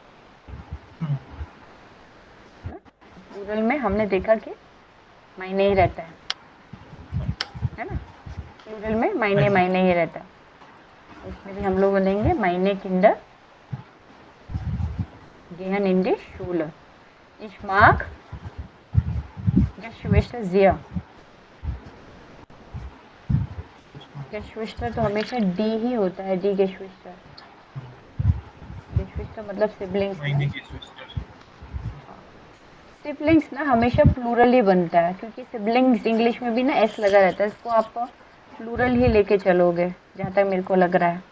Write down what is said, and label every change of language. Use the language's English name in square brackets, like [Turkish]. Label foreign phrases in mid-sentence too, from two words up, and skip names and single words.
[Hindi] प्लूरल में हमने देखा कि मायने ही रहता है ना. प्लूरल में मायने ही रहता है. इसमें भी हम लोग बोलेंगे [German] meine Kinder gehen in die Schule. Ich mag Geschwister sehr. [Hindi] Geschwister तो हमेशा डी ही होता है, डी Geschwister. Geschwister मतलब सिबलिंग्स. सिबलिंग्स ना हमेशा प्लूरल ही बनता है, क्योंकि सिबलिंग्स इंग्लिश में भी ना एस लगा रहता है. इसको आप प्लूरल ही लेके चलोगे जहाँ तक मेरे को लग रहा है.